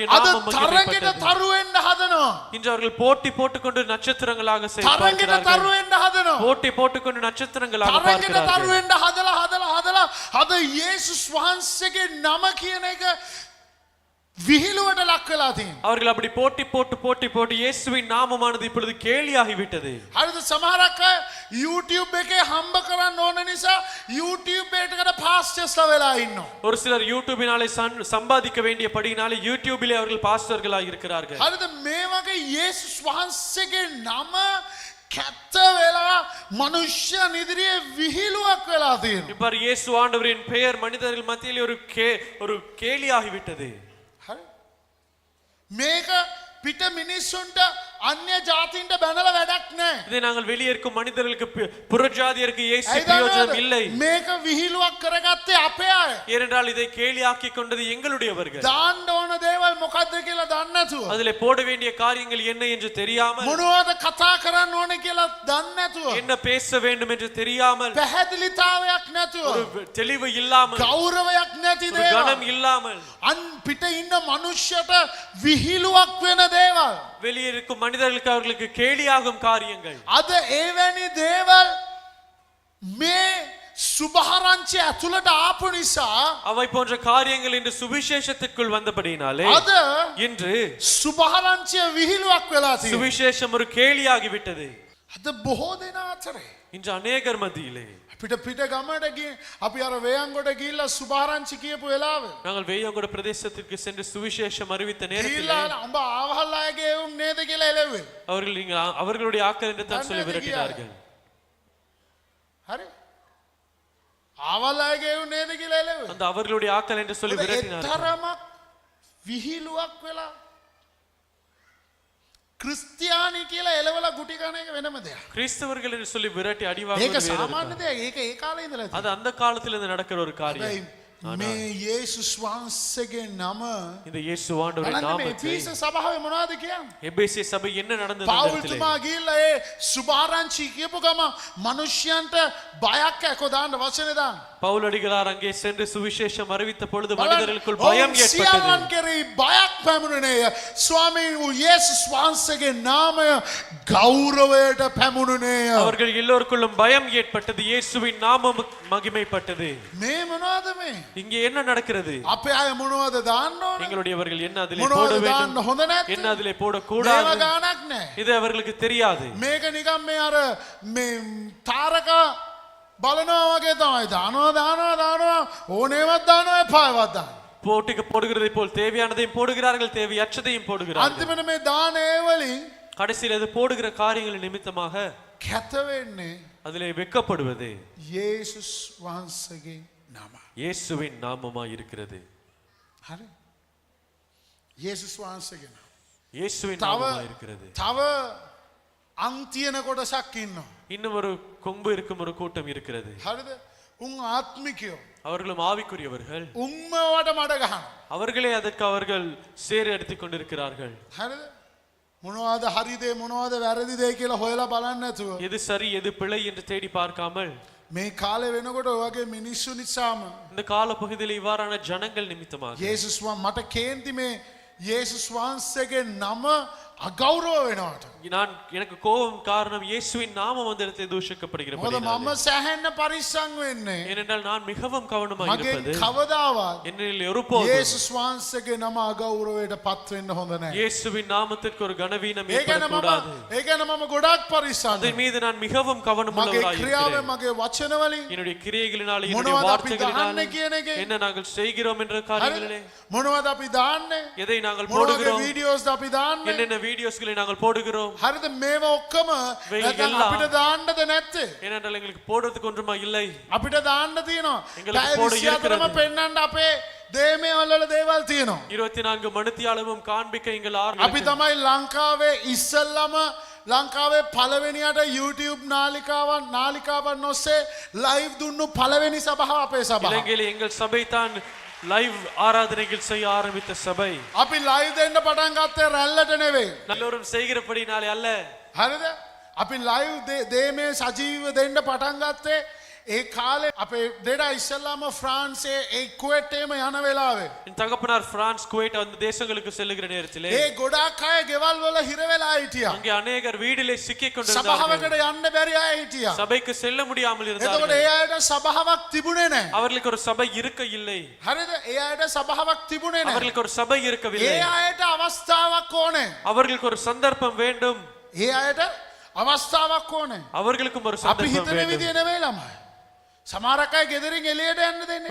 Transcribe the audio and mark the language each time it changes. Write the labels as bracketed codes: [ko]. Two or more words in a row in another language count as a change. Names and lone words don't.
[si] අද [ta] நாமம் [si] තරගෙට [ta] மகிமைப்பட்டது. [si] තරු වෙන්න හදනවා. [ta] இன்று அவர்கள் போட்டி போட்டுக்கொண்டு நட்சத்திரங்களாக [si] තරගෙට [ta] செயல்படுகிறார்கள். [si] තරු වෙන්න හදනවා. [ta] போட்டி போட்டுக்கொண்டு நட்சத்திரங்களாக [si] තරගෙට තරු [ta] பார்க்கிறார்கள். [si] වෙන්න හදලා අද යේසුස් වහන්සේගේ නම කියන එක විහිළුවට ලක් වෙලා තියෙනවා. [ta] அவர்கள் அப்படி போட்டி போட்டு இயேசுவின் நாமமானது இப்பொழுது கேலியாகி விட்டது. [si] හරිද? සමහරක් අය YouTube එකේ හම්බ කරන්න ඕන නිසා YouTube එකකට පාස්ටර්ස්ලා වෙලා ඉන්නවා. [ta] ஒரு சிலர் யூடியூபினாலே சம்பாதிக்க வேண்டியபடியினாலே யூடியூபிலே அவர்கள் பாஸ்டர்களாக இருக்கிறார்கள். [si] හරිද? මේ වගේ යේසුස් වහන්සේගේ නම කැත්ත වෙලා මනුෂ්‍යයන් ඉදිරියේ විහිළුවක් වෙලා තියෙනවා. [ta] இவ்வாறு இயேசு ஆண்டவரின் பெயர் மனிதர்கள் மத்தியிலே ஒரு கேலியாகி விட்டது. [si] හරි? මේක පිට මිනිස්සුන්ට අන්‍ය ජාතීන්ට බැනලා වැඩක් නැහැ. [ta] இதை நாங்கள் வெளியே இருக்கும் மனிதர்களுக்கு புறஜாதியருக்கு இயேசு [si] ඇයි [ta] பிரயோஜனம் [si] දන්නවද? [ta] இல்லை. [si] මේක විහිළුවක් කරගත්තේ අපේ අය. [ta] ஏனென்றால் இதை கேலியாக்கி கொண்டது எங்களுடையவர்கள். [si] දාන්න ඕන දේවල් මොකද්ද කියලා දන්නේ නැතුව. [ta] அதிலே போட வேண்டிய காரியங்கள் என்ன என்று தெரியாமல், [si] මොනවද කතා කරන්න ඕනේ කියලා දන්නේ නැතුව. [ta] என்ன பேச வேண்டும் என்று தெரியாமல், [si] පැහැදිලිතාවයක් නැතුව. [ta] ஒரு தெளிவு இல்லாமல், [si] ගෞරවයක් නැති [ta] ஒரு கனம் [si] දේවල්. [ta] இல்லாமல், [si] අන් පිට ඉන්න මනුෂ්‍යයට විහිළුවක් වෙන දේවල්. [ta] வெளியே இருக்கும் மனிதர்களுக்கு அவர்களுக்கு கேலியாகும் காரியங்கள். [si] අද එවැනි දේවල් මේ සුභාරංචි ඇතුළට ආපු නිසා [ta] அவை போன்ற காரியங்கள் இன்று சுவிசேஷத்திற்குள் வந்தபடியினாலே [si] අද [ta] இன்று [si] සුභාරංචිය විහිළුවක් වෙලා තියෙනවා. [ta] சுவிசேஷம் ஒரு கேலியாகி விட்டது. [si] අද බොහෝ දෙනා අතරේ [ta] இன்று அநேகர் மத்தியிலே [si] අපිට පිට ගමට ගිහින් අපි අර වේයන්ගොඩ ගිහිල්ලා සුභාරංචි කියපු වෙලාවේ [ta] நாங்கள் வேயங்கொட பிரதேசத்திற்கு சென்று சுவிசேஷம் அறிவித்த நேரத்தில் [si] ගිහිල්ලා උඹ ආවහල් අයගේ උන් නේද කියලා එළෙව්වේ. [ta] அவர்களுடைய ஆக்கள் என்று தான் சொல்லி விரட்டினார்கள். [si] හරි? ආවහල් අයගේ උන් නේද කියලා එළෙව්වේ. [ta] அந்த அவர்களுடைய ஆக்கள் என்று சொல்லி விரட்டினார்கள். [si] තරමක් විහිළුවක් වෙලා ක්‍රිස්තියානි කියලා එළවලා ගුටි කන එක වෙනම දෙයක්. [ta] கிறிஸ்தவர்கள் என்று சொல்லி விரட்டி [si] ඒක [ta] அடிவாங்குவது வேறு. [si] සාමාන්‍ය දෙයක්. ඒක ඒ කාලේ ඉඳලා [ta] அது அந்த காலத்துல இருந்து நடக்கிற ஒரு காரியம். [si] තියෙනවා. මේ යේසුස් වහන්සේගේ නම [ta] இந்த இயேசு ஆண்டவரின் [si] බලන්න මේ [ta] நாமத்தை [si] එෆීස සභාවේ මොනවද කියන්නේ? [ta] எபேசிய சபை என்ன நடந்தது அந்த [si] පවුල් [ta] இடத்திலே? [si] තුමා ගිහිල්ලා ඒ සුභාරංචි කියපු ගම මිනිස්යන්ට බයක් ඇකෝ දාන්න වචනේ දාන්න. [ta] பவுல் அடிகளார் அங்கே சென்று சுவிசேஷம் அறிவித்த பொழுது [si] බලන්න, [ta] மனிதர்களுக்குள் [si] ඔවුන් [ta] பயம் ஏற்பட்டது. [si] සියල්ලන් කෙරෙහි බයක් පැමුණුනේ. ස්වාමීන් වූ යේසුස් වහන්සේගේ නාමය ගෞරවයට පැමුණුනේ. [ta] அவர்கள் எல்லோருக்குள்ளும் பயம் ஏற்பட்டது. இயேசுவின் நாமம் மகிமைப்பட்டது. [si] මේ මොනවද මේ? [ta] இங்கே என்ன நடக்கிறது? [si] අපේ අය මොනවද දාන්න ඕන? [ta] எங்களுடையவர்கள் என்ன அதிலே [si] මොනවද [ta] போட [si] දාන්න [ta] வேண்டும், [si] හොඳ නැත්නම්? [ta] என்ன அதிலே போட [si] මේව [ta] கூடாது, [si] ගානක් නැහැ. [ta] இது அவர்களுக்கு தெரியாது. [si] මේක නිකන් මේ අර මේ තාරක බලනවා වගේ තමයි. දානවා ඕනේවත් දානවා එපාවත් දානවා. [ta] போட்டிக்கு போடுகிறதை போல் தேவையானதையும் போடுகிறார்கள், தேவையற்றதையும் போடுகிறார்கள். [si] අන්තිමට මේ දාන ඒ වලින් [ta] கடைசியில் அது போடுகிற காரியங்கள் நிமித்தமாக [si] කැත වෙන්නේ [ta] அதிலே வெட்கப்படுவது [si] යේසුස් වහන්සේගේ නම. [ta] இயேசுவின் நாமமாய் இருக்கிறது. [si] හරි? යේසුස් වහන්සේගේ නම. [ta] இயேசுவின் [si] තව [ta] நாமமாய் இருக்கிறது. [si] තව අං තියෙන කොටසක් ඉන්නවා. [ta] இன்னும் ஒரு கொம்பு இருக்கும் ஒரு கூட்டம் இருக்கிறது. [si] හරිද? උන් ආත්මිකයෝ. [ta] அவர்களும் ஆவிக்குரியவர்கள். [si] උම්මවට මඩ ගහනවා. [ta] அவர்களே அதற்கு அவர்கள் சேறு எடுத்துக் கொண்டிருக்கிறார்கள். [si] හරිද? මොනවද හරිදේ මොනවද වැරදිදේ කියලා හොයලා බලන්න නැතුව [ta] எது சரி எது பிழை என்று தேடி பார்க்காமல் [si] මේ කාලේ වෙනකොට ඔය වගේ මිනිස්සු නිසාම [ta] இந்த கால பகுதியில் இவ்வாறான ஜனங்கள் நிமித்தமாக [si] යේසුස් මට කේන්ති මේ යේසුස් වහන්සේගේ නම අගෞරව වෙනවට. [ta] எனக்கு கோபம் காரணம் இயேசுவின் நாமம் அந்த இடத்தில் தூஷிக்கப்படுகிற [si] මොකද මම සෑහෙන්න පරිස්සම් වෙන්නේ. [ta] ஏனென்றால் நான் மிகவும் கவனமாக [si] මගෙන් [ta] இருப்பது [si] කවදාවත් [ta] என்னில் ஒருபோதும் [si] යේසුස් වහන්සේගේ නම අගෞරවයට පත් වෙන්න හොඳ නැහැ. [ta] இயேசுவின் நாமத்திற்கு ஒரு கனவீனம் [si] ඒ ගැන [ta] ஏற்படக்கூடாது. [si] මම ගොඩාක් පරිස්සම්. [ta] அதன் மீது நான் மிகவும் கவனம் [si] මගේ [ta] உள்ளவராய் [si] ක්‍රියාවෙන් [ta] இருக்கிறேன். [si] මගේ වචන වලින් [ta] என்னுடைய கிரியைகளினாலே என்னுடைய [si] මොනවද අපි [ta] வார்த்தைகளினாலே [si] දාන්නේ කියන එකේ [ta] என்ன நாங்கள் செய்கிறோம் என்ற காரியங்களிலே [si] මොනවද අපි දාන්නේ? [ta] எதை நாங்கள் [si] මොනවද [ta] போடுகிறோம், [si] වීඩියෝස් අපි දාන්නේ? [ta] என்னென்ன வீடியோஸ்களை நாங்கள் போடுகிறோம். [si] හරිද? මේව ඔක්කොම නැත්නම් [ta] எல்லாம். [si] අපිට දාන්නද නැත්තේ? [ta] ஏனென்றால் எங்களுக்கு போடுறதுக்கு ஒன்றுமா இல்லை. [si] අපිට දාන්න තියෙනවා. [ta] எங்களுக்கு [si] පැය [ta] போட [si] 24ම [ta] இருக்கிறது. [si] පෙන්නන්න අපේ දේමේ වල දේවල් තියෙනවා. [ta] 24 மணித்தியாலமும் காண்பிக்க எங்கள் [si] අපි [ta] ஆர்வம். [si] තමයි ලංකාවේ ඉස්සල්ලාම ලංකාවේ පළවෙනියට YouTube නාලිකාවන් ඔස්සේ ලයිව් දුන්නු පළවෙනි සභාව අපේ සභාව. [ta] இலங்கையில் எங்கள் சபை தான் லைவ் ஆராதனைகள் செய்ய ஆரம்பித்த சபை. [si] අපි ලයිව් දෙන්න පටන් ගත්තේ රැල්ලට නෙවෙයි. [ta] எல்லோரும் செய்கிறபடினாலே அல்ல. [si] හරිද? අපි ලයිව් දේමේ සජීව දෙන්න පටන් ගත්තේ ඒ කාලේ අපේ දෙඩා ඉස්සල්ලාම ෆ්‍රාන්සේ ඒ කුවේට්ටේම යන වෙලාවේ. [ta] என் தகப்பனார் பிரான்ஸ், குவைட் அந்த தேசங்களுக்கு செல்லுகிற நேரத்திலே [si] ඒ ගොඩාක් අය ගෙවල් වල හිර වෙලා හිටියා. [ta] அங்கே அநேகர் வீடிலே சிக்கிக் கொண்டிருந்தார்கள். [si] සභාවකට යන්න බැරි අය හිටියා. [ta] சபைக்கு செல்ல முடியாமல் [si] එතකොට [ta] இருந்தார்கள். [si] ඒ අයට සභාවක් තිබුණේ නැහැ. [ta] அவர்களுக்கு ஒரு சபை இருக்க இல்லை. [si] හරිද? ඒ අයට සභාවක් තිබුණේ නැහැ. [ta] அவர்களுக்கு ஒரு சபை [si] ඒ [ta] இருக்கவில்லை. [si] අයට අවස්ථාවක් ඕනේ. [ta] அவர்களுக்கு ஒரு சந்தர்ப்பம் வேண்டும். [si] ඒ අයට අවස්ථාවක් ඕනේ. [ta] அவர்களுக்கும் ஒரு [si] අපි [ta] சந்தர்ப்பம் [si] හිතන [ta] வேண்டும். [si] විදිය නෙවෙයි ළමයි. සමහරක් අය ගෙදරින් එළියට යන්න දෙන්නේ.